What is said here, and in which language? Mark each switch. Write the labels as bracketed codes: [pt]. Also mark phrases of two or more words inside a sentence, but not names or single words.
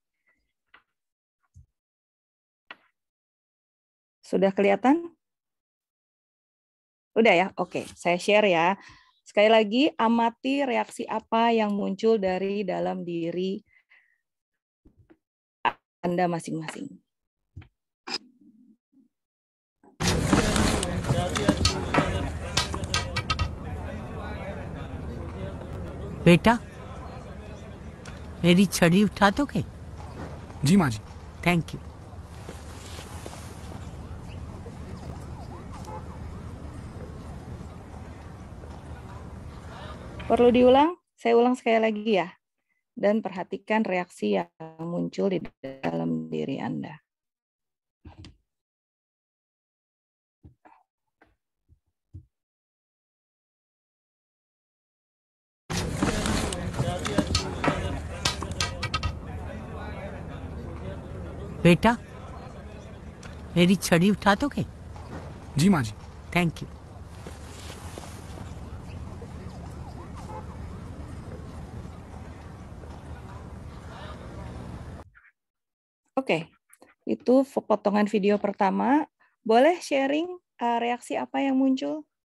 [id] Sudah kelihatan? Udah ya? Oke, saya share ya. Sekali lagi, amati reaksi apa yang muncul dari dalam diri Anda masing-masing. [hi] बेटा मेरी छड़ी उठा दोगे? जी माँ जी। [en] Thank you. [id] Perlu diulang? Saya ulang sekali lagi ya. Dan perhatikan reaksi yang muncul di dalam diri Anda. [hi] बेटा मेरी छड़ी उठा दोगे? जी माँ जी। [en] Thank you. [id] Oke, itu potongan video pertama. Boleh sharing reaksi apa yang muncul?